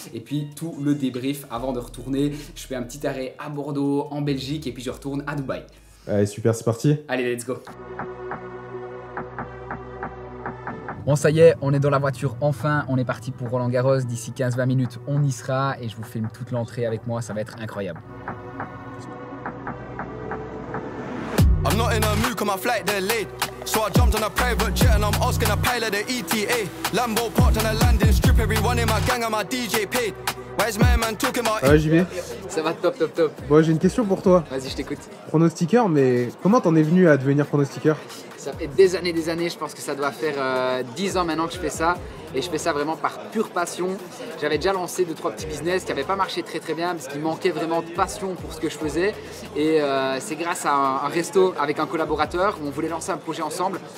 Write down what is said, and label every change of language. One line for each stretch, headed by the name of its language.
French: Et puis tout le débrief avant de retourner. Je fais un petit arrêt à Bordeaux, en Belgique et puis je retourne à Dubaï. Allez, super, c'est parti. Allez,
English: let's go.
French: Bon, ça y est, on est dans la voiture enfin. On est parti pour Roland Garros. D'ici 15-20 minutes, on y sera et je vous filme toute l'entrée avec moi. Ça va être incroyable.
English: I'm not in a mood, cause my flight delayed. So I jumped on a private jet and I'm asking a pilot the ETA. Lambo parked on a landing strip, everyone in my gang and my DJ paid. Where's my man talking about?
French: Ouais, JB. Ça va top. Bon, j'ai une question pour toi. Vas-y, je t'écoute. Pronostiqueur, mais comment t'en es venu à devenir pronostiqueur? Ça fait des années, je pense que ça doit faire 10 ans maintenant que je fais ça et je fais ça vraiment par pure passion. J'avais déjà lancé 2-3 petits business qui n'avaient pas marché très bien parce qu'il manquait vraiment de passion pour ce que je faisais et c'est grâce à un resto avec un collaborateur où on voulait lancer un projet ensemble.